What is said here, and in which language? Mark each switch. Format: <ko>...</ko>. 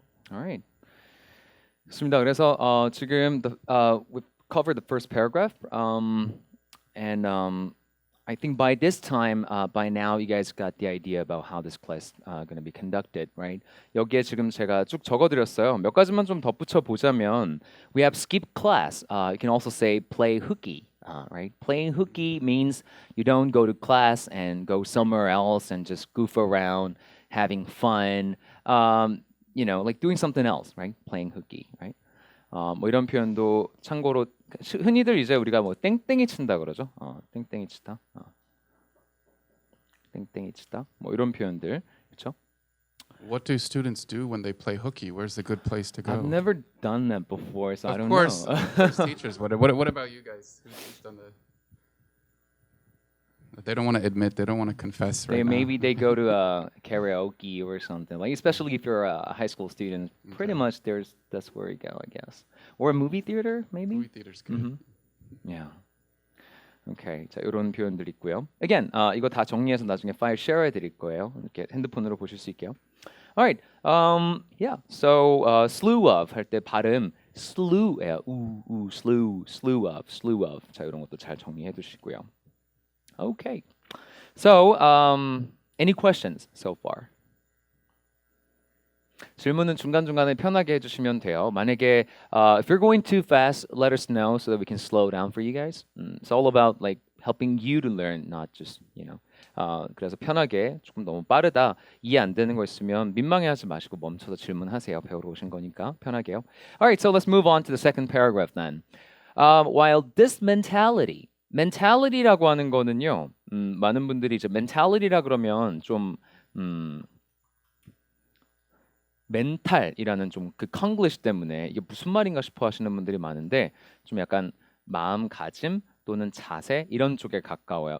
<en>Alright.</en> <ko>좋습니다. 그래서 지금</ko> <en>we've covered the first paragraph, and I think by this time, by now, you guys got the idea about how this class going to be conducted, right?</en> <ko>여기에 지금 제가 쭉 적어드렸어요. 몇 가지만 좀 덧붙여 보자면,</ko> <en>we have skip class. You can also say play hooky, right? Playing hooky means you don't go to class and go somewhere else and just goof around, having fun. You know, like doing something else, right? Playing hooky, right?</en> <ko>뭐 이런 표현도 참고로 흔히들 이제 우리가 뭐 땡땡이 친다 그러죠. 땡땡이 치다. 땡땡이 치다. 뭐 이런 표현들, 그렇죠?</ko> <en>What do students do when they play hooky? Where's the good place to go? I've never done that before, so I don't know. Of course, teachers. What about you guys? Who's done that? They don't want to admit. They don't want to confess. Right maybe they go to karaoke or something. Like especially if you're a high school student, pretty much that's where you go, I guess. Or a movie theater, maybe. Movie theater's good. Yeah. Okay.</en> <ko>자, 이런 표현들 있고요. Again, 이거 다 정리해서 나중에 파일 share 해드릴 거예요. 이렇게 핸드폰으로 보실 수 있게요.</ko> <en>Alright. Yeah.</en> <ko>So slew of 할 때 발음 slew예요.</ko> <en>slew of.</en> <ko>자, 이런 것도 잘 정리해 두시고요.</ko> <en>Okay. So, any questions so far?</en> <ko>질문은 중간중간에 편하게 해주시면 돼요. 만약에</ko> <en>if you're going too fast, let us know so that we can slow down for you guys. It's all about like helping you to learn, not just, you know.</en> <ko>그래서 편하게 조금 너무 빠르다, 이해 안 되는 거 있으면 민망해하지 마시고 멈춰서 질문하세요. 배우러 오신 거니까 편하게요.</ko> <en>Alright, so let's move on to the second paragraph then. While this mentality라고</en> <ko>하는 거는요. 많은 분들이 이제 mentality라 그러면 좀 멘탈이라는 좀 그 컨글리시 때문에 이게 무슨 말인가 싶어 하시는 분들이 많은데 좀 약간 마음가짐 또는 자세 이런 쪽에 가까워요.</ko>